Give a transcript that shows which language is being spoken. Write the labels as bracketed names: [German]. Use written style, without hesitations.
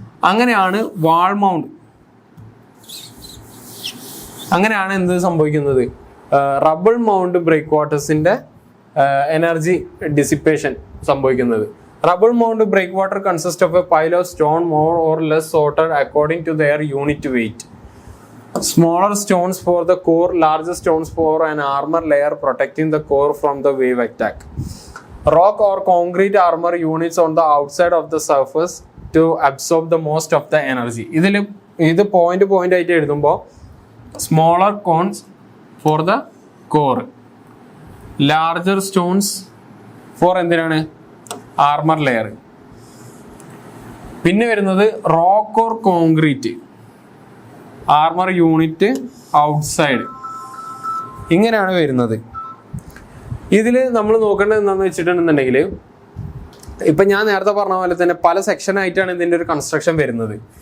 [Malayalam] അങ്ങനെയാണ് wall mount, അങ്ങനെയാണ് എന്ത് സംഭവിക്കുന്നത്, rubble mount break വാട്ടേഴ്സിൻ്റെ energy dissipation സംഭവിക്കുന്നത്. [English] Rubble mound breakwater consist of a pile of stone more or less sorted according to their unit weight. Smaller stones for the core, larger stones for an armor layer protecting the core from the wave attack. Rock or concrete armor units on the outside of the surface to absorb the most of the energy. [Malayalam] ഇത് point ആയിട്ട് എഴുതുമ്പോൾ [English] smaller cones for the core, larger stones for [Malayalam] എന്തിനാണ്, armour layer. പിന്നെ വരുന്നത് [English] rock or concrete armour unit outside, [Malayalam] ഇങ്ങനെയാണ് വരുന്നത്. ഇതിൽ നമ്മൾ നോക്കേണ്ടത് എന്താണെന്ന് വെച്ചിട്ടുണ്ടെന്നുണ്ടെങ്കിൽ ഇപ്പം ഞാൻ നേരത്തെ പറഞ്ഞ പോലെ തന്നെ പല സെക്ഷനായിട്ടാണ് ഇതിൻ്റെ ഒരു കൺസ്ട്രക്ഷൻ വരുന്നത്.